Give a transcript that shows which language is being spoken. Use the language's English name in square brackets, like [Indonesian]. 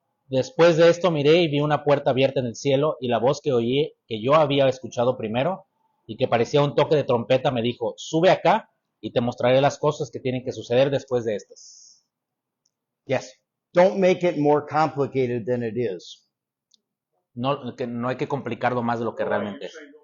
[Spanish] Después de esto miré y vi una puerta abierta en el cielo, y la voz que oí, que yo había escuchado primero, y que parecía un toque de trompeta, me dijo: sube acá y te mostraré las cosas que tienen que suceder después de estas. [English] Yes. Don't make it more complicated than it is. [Spanish] No, que no hay que complicarlo más de lo que realmente es.